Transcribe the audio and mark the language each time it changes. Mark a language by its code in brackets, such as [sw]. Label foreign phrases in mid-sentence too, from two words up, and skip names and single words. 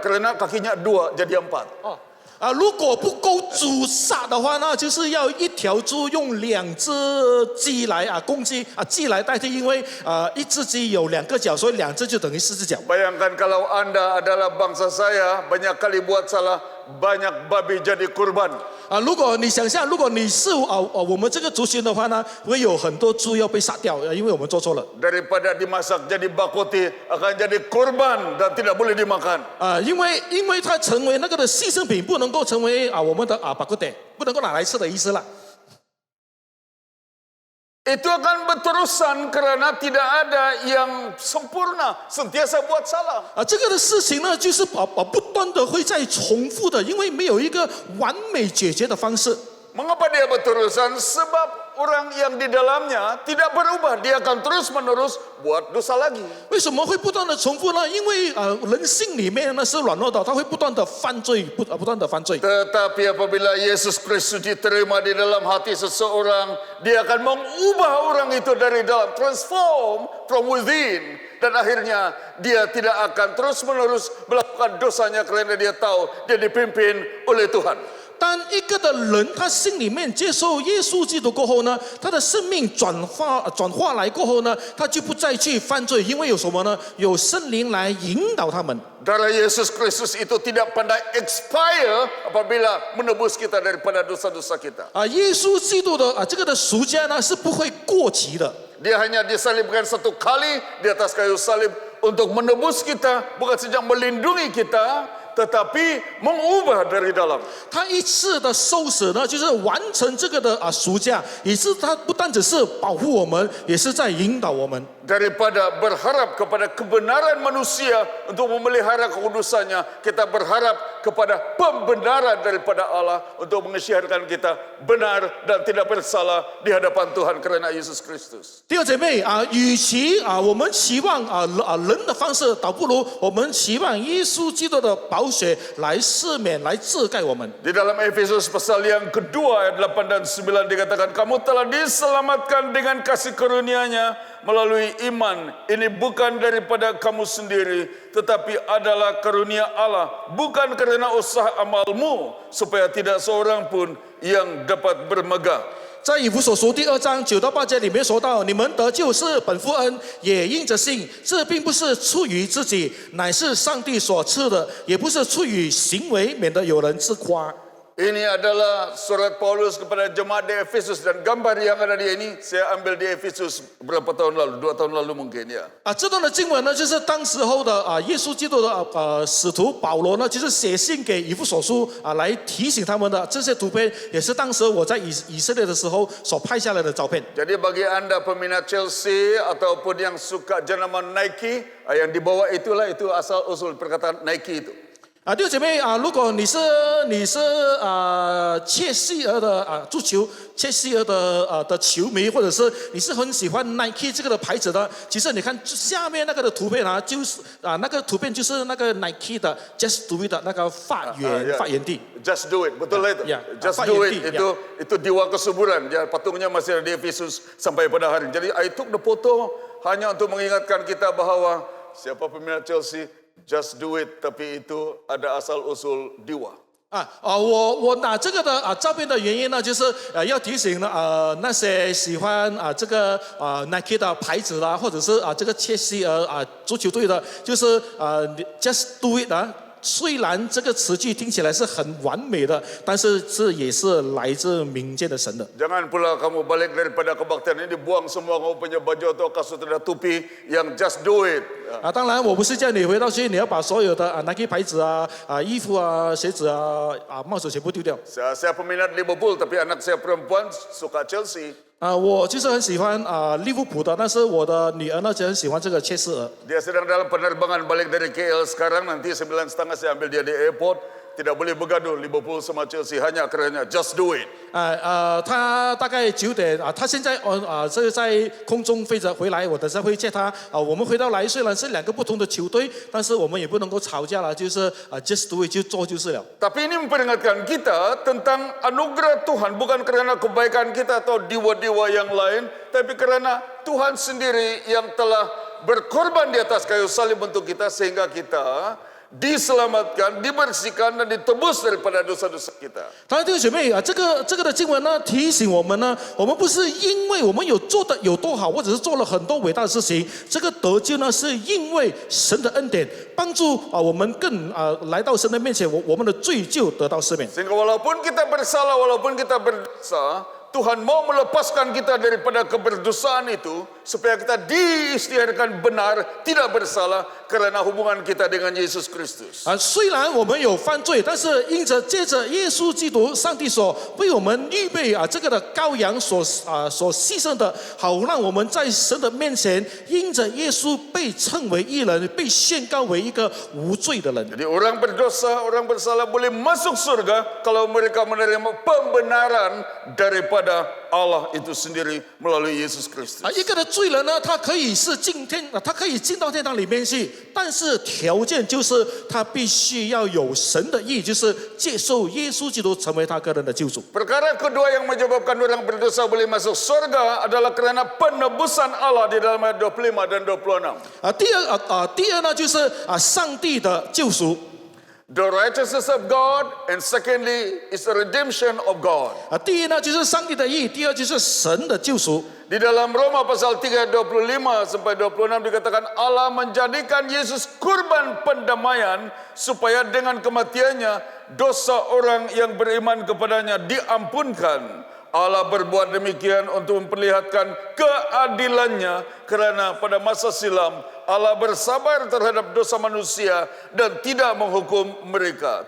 [ms] Kerana kakinya 2 jadi 4. [zh] 如果不够猪杀的话呢，就是要1条猪用2只鸡来攻击鸡来代替，因为1只鸡有2个脚，所以2只就等于4只脚。 [ms] Bayangkan kalau Anda adalah bangsa saya, banyak kali buat salah, banyak babi jadi kurban. [zh] 如果你想象，如果你是我们这个族群的话呢，会有很多猪要被杀掉，因为我们做错了。 [ms] Daripada dimasak jadi bakoti, akan jadi kurban dan tidak boleh dimakan. [zh] 因为它成为那个的牺牲品，不能够成为我们的巴古德，不能够拿来吃的意思了。 [ms] Itu akan berterusan kerana tidak ada yang sempurna, sentiasa buat salah. [zh] 这个的事情呢，就是不断的会在重复的，因为没有一个完美解决的方式。 [ms] Mengapa dia berterusan? Sebab orang yang di dalamnya tidak berubah, dia akan terus-menerus buat dosa lagi. [zh] 为什么会不断的重复呢？因为人性里面呢是软弱的，他会不断的犯罪，不断的犯罪。 [ms] Tetapi apabila Yesus Kristus diterima di dalam hati seseorang, dia akan mengubah orang itu dari dalam, [en] transform from within. [ms] Dan akhirnya dia tidak akan terus-menerus melakukan dosanya kerana dia tahu dia dipimpin oleh Tuhan. [zh] 当一个的人他心里面接受耶稣基督过后呢，他的生命转化来过后呢，他就不再去犯罪，因为有什么呢？有圣灵来引导他们。 [ms] Darah Yesus Kristus itu tidak pandai expire apabila menebus kita daripada dosa-dosa kita. [zh] 耶稣基督的这个的赎价呢是不会过期的。 [ms] Dia hanya disalibkan 1 kali di atas kayu salib untuk menebus kita, bukan saja melindungi kita, tetapi mengubah dari dalam. [zh] 他一次的受死呢，就是完成这个的赎价，也是他不单只是保护我们，也是在引导我们。 [ms] Daripada berharap kepada kebenaran manusia untuk memelihara kekudusannya, kita berharap kepada pembenaran daripada Allah untuk mengisytiharkan kita benar dan tidak bersalah di hadapan Tuhan karena Yesus Kristus. [zh] 弟兄姐妹与其我们期望人的方式，倒不如我们期望耶稣基督的宝血来赦免、来遮盖我们。 [ms] Di dalam Efesus pasal yang kedua ayat 8 dan 9 dikatakan, kamu telah diselamatkan dengan kasih karunia-Nya melalui iman. Ini bukan daripada kamu sendiri, tetapi adalah karunia Allah, bukan karena usaha amalmu, supaya tidak seorang pun yang dapat bermegah. [zh] 在以弗所书第2章9到8节里面说到，你们得救是本乎恩，也因着信。这并不是出于自己，乃是上帝所赐的；也不是出于行为，免得有人自夸。 [ms] Ini adalah surat Paulus kepada jemaat di Efesus, dan gambar yang ada di ini saya ambil di Efesus berapa tahun lalu, 2 tahun lalu mungkin ya. [zh] 这段的经文呢，就是当时候的耶稣基督的使徒保罗呢，就是写信给以弗所书来提醒他们的这些图片，也是当时我在以色列的时候所拍下来的照片。 [ms] Jadi bagi anda peminat Chelsea ataupun yang suka jenama Nike, yang di bawah itulah itu asal usul perkataan Nike itu. [zh] 弟兄姐妹如果你是切西尔的足球，切西尔的球迷，或者是你是很喜欢 Nike 这个的牌子的，其实你看下面那个的图片就是那个图片就是那个 Nike 的 [en] Just Do It [zh] 的那个发源地。 [en] Just Do It, [ms] betul itu. [en] Just Do It [ms] itu diwa kesuburan. Ya, patungnya masih ada di Efesus sampai pada hari. Jadi [en] I took the photo [ms] hanya untuk mengingatkan kita bahwa siapa peminat Chelsea, [en] Just Do It, [ms] tapi itu ada asal usul diwa. [zh] 我拿这个的照片的原因呢，就是要提醒那些喜欢这个Nike 的牌子啦，或者是这个切西尔足球队的，就是 [en] Just Do It [zh] 虽然这个词句听起来是很完美的，但是这也是来自民间的神的。 [ms] Jangan pula kamu balik daripada kebaktian ini buang semua kamu punya baju atau kasut atau tupi yang [en] Just Do It. [zh] 当然我不是叫你回到去，你要把所有的Nike 牌子衣服鞋子帽子全部丢掉。 [ms] Saya peminat Liverpool, tapi anak saya perempuan suka Chelsea. [zh] 我就是很喜欢利物浦的，但是我的女儿呢就很喜欢这个切斯尔。 [ms] Dia sedang dalam penerbangan balik dari KL sekarang, nanti 9:30 saya ambil dia di airport. Tidak boleh bergaduh Liverpool sama Chelsea hanya kerana [en] Just Do It. [zh] 他大概9点他现在这个在空中飞着回来，我等下会接他我们回到来，虽然是2个不同的球队，但是我们也不能够吵架了，就是 [en] Just Do It [zh] 就做就是了。 [ms] Tapi ini memperingatkan kita tentang anugerah Tuhan, bukan kerana kebaikan kita atau dewa-dewa yang lain, tapi kerana Tuhan sendiri yang telah berkorban di atas kayu salib untuk kita, sehingga kita diselamatkan, dibersihkan dan ditebus daripada dosa-dosa kita. [zh] 当然，弟兄姐妹这个的经文呢，提醒我们呢，我们不是因为我们有做的有多好，或者是做了很多伟大的事情，这个得救呢，是因为神的恩典帮助我们更来到神的面前，我们的罪就得到赦免。 [ms] Sehingga walaupun kita bersalah, walaupun kita berdosa, Tuhan mau melepaskan kita daripada keberdosaan itu supaya kita diisytiharkan benar, tidak bersalah karena hubungan kita dengan Yesus Kristus. [zh] 虽然我们有犯罪，但是借着耶稣基督，上帝所为我们预备这个的羔羊所牺牲的，好让我们在神的面前，因着耶稣被称为义人，被宣告为一个无罪的人。 [ms] Jadi orang berdosa, orang bersalah boleh masuk surga kalau mereka menerima pembenaran daripada Allah itu sendiri melalui Yesus Kristus. [zh] 一个的罪人呢，他可以进到天堂里面去，但是条件就是他必须要有神的义，就是接受耶稣基督成为他个人的救主。 [ms] Perkara kedua yang menyebabkan orang berdosa boleh masuk surga adalah kerana penebusan Allah di dalam ayat 25 dan 26. [zh] 第二呢，就是上帝的救赎。 [en] The righteousness of God, and secondly is the redemption of God. [zh] 第一呢就是上帝的义，第二就是神的救赎。 [ms] Di dalam Roma pasal 3 25 sampai 26 dikatakan Allah menjadikan Yesus kurban pendamaian supaya dengan kematiannya dosa orang yang beriman kepadanya diampunkan. Allah berbuat demikian untuk memperlihatkan keadilannya kerana pada masa silam Allah bersabar terhadap dosa manusia dan tidak menghukum mereka.